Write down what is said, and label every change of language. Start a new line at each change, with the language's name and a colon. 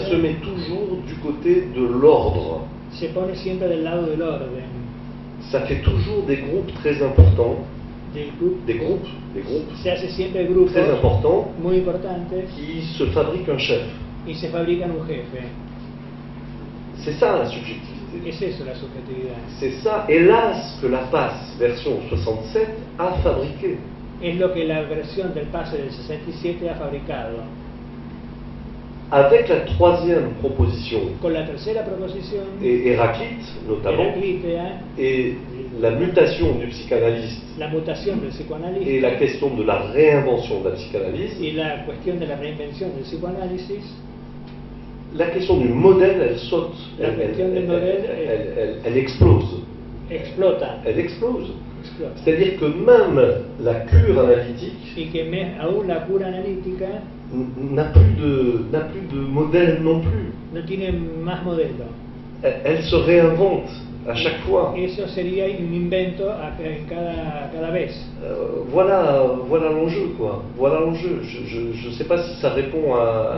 French: ça se met toujours du côté de l'ordre.
Spanish: se pone siempre del lado del orden,
French: Ça fait toujours des groupes très importants,
Spanish: del grupo.
French: des groupes
Spanish: Se hace siempre grupos
French: très importants
Spanish: muy importantes
French: qui se fabriquent un chef.
Spanish: y se fabrican un jefe.
French: C'est ça la subjectivité.
Spanish: Es eso la subjetividad.
French: C'est ça, hélas, que la PAS version 67 a fabriqué.
Spanish: Es lo que la versión del pase del 67 ha fabricado.
French: Avec la troisième proposition,
Spanish: Con la tercera proposición,
French: et Héraclite notamment,
Spanish: Heraclitea,
French: et la mutation du psychanalyste,
Spanish: la mutación del
French: et
Spanish: psicoanalista
French: la question de la réinvention de la psychanalyse,
Spanish: y la cuestión de la reinvención del psicoanálisis,
French: la question du modèle, elle saute, La question du modèle elle explose.
Spanish: explota.
French: Elle explose.
Spanish: Explota.
French: C'est-à-dire que même la cure analytique
Spanish: Y que aún la cura analítica
French: n'a plus de modèle non plus.
Spanish: no tiene más modelo.
French: Elle se réinvente à chaque fois.
Spanish: Eso sería un invento en cada vez.
French: Voilà l'enjeu, quoi. Voilà l'enjeu. Je ne sais pas si ça répond à,